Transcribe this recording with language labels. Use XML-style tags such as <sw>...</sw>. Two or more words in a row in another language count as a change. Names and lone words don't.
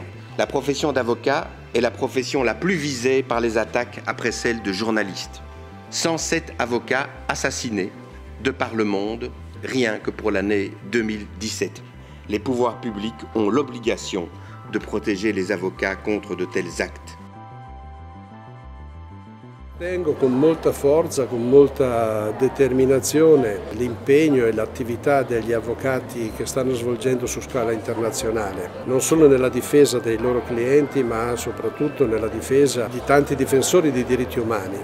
<fr>La profession d'avocat est la profession la plus visée par les attaques après celle de journalistes. 107 avocats assassinés de par le monde, rien que pour l'année 2017. Les pouvoirs publics ont l'obligation de protéger les avocats contre de tels actes.</fr> <it>Tengo con molta forza, con molta determinazione l'impegno e l'attività degli avvocati che stanno svolgendo su scala internazionale, non solo nella difesa dei loro clienti ma soprattutto nella difesa di tanti difensori di diritti umani.</it>